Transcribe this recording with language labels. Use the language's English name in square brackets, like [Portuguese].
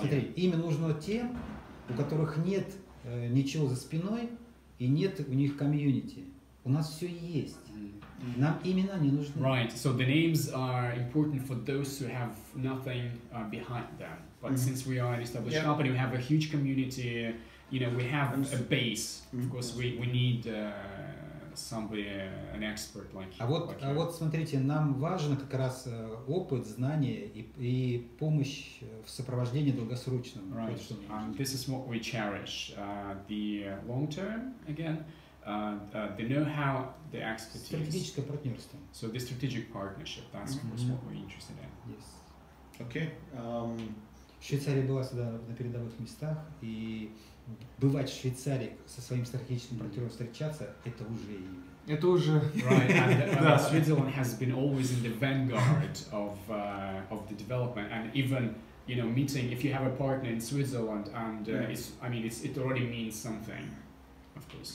[Russian] Смотри, имя нужно тем, у которых нет ничего за спиной и нет у них комьюнити. У нас все есть. Нам имена не нужны. [English] Right. So the names are important for those who have nothing behind them. But since we are an established company, we have a huge community. We have a base. Of course, we need somebody, an expert like you. [Russian] А вот смотрите, нам важно как раз опыт, знания и помощь в сопровождении долгосрочном. [English] Right. And this is what we cherish: the long term again. The know-how, the expertise. [Russian] Стратегическое партнерство. [English] So the strategic partnership, that's of course what we're interested in. Yes. Okay. [Russian] Швейцария была всегда на передовых местах, и бывать в Швейцарии со своим стратегическим партнером встречаться, это уже имя. Это уже... [English] Right, and Switzerland has been always in the vanguard of the development, and even meeting, if you have a partner in Switzerland, and it already means something, of course.